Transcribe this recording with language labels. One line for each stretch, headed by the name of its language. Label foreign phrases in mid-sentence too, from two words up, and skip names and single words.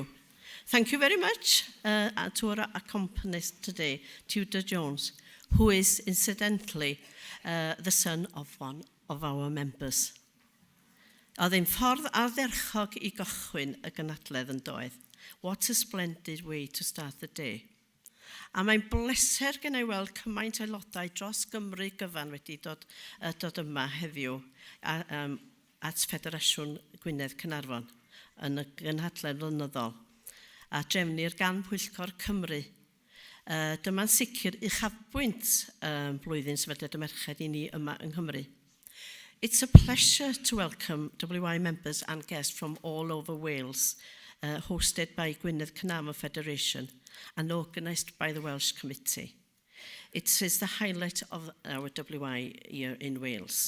English: Thank you very much to our accompanist today, Tudur Jones, who is incidentally the son of one of our members.
Welsh: Oedd ein ffordd ardderchog I gychwyn y gynadledd yn doedd.
English: What a splendid way to start the day.
Welsh: A mae'n bleser gen I weld cymaint aelodau dros Gymru gyfan wedi dod yma heddiw at Federasiwn Gwynedd Caernarfon yn y gynhadledd flynyddol a drefnir gan Pwyllgor Cymru. Dyma'n sicr uchafbwynt blwyddyn sefydliad y merched I ni yma yng Nghymru.
English: It's a pleasure to welcome WI members and guests from all over Wales, hosted by Gwynedd Caernarfon Federation and organised by the Welsh Committee. It is the highlight of our WI year in Wales.